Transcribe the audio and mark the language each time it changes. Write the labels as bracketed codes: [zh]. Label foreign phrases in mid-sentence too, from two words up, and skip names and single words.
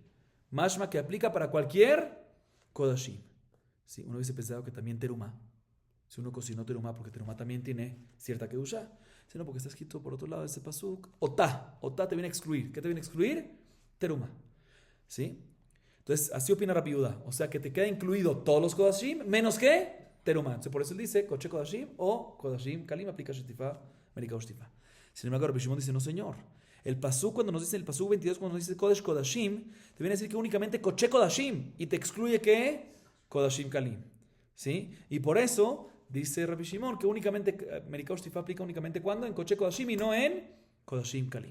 [es] Mashma que aplica para cualquier Kodashim. Sí, uno hubiese pensado que también Teruma Si uno cocinó terumá, porque terumá también tiene cierta kedusha. Sino porque está escrito por otro lado de ese pasuk, otá. Otá te viene a excluir. ¿Qué te viene a excluir? Terumá. ¿Sí? Entonces, así opina Rabbi Yehuda. O sea, que te queda incluido todos los kodashim, menos que terumá. Entonces, por eso él dice, [he] קודש קדשים או קדשים קלים aplica שטיפה, מריקה שטיפה. [es] Sin embargo, Rabbi Shimon dice, no señor. El pasuk, cuando nos dice el pasuk 22, cuando nos dice [he] קודש קדשים, [es] te viene a decir que únicamente [he] קודש קדשים. [es] Y te excluye ¿qué? [he] קדשים קלים. [es] ¿Sí? Y por eso dice Rabbi Shimon que únicamente [he] מריקה שטיפה [es] aplica únicamente cuando en [he] קודש קדשים [es] y no en [he] קדשים קלים.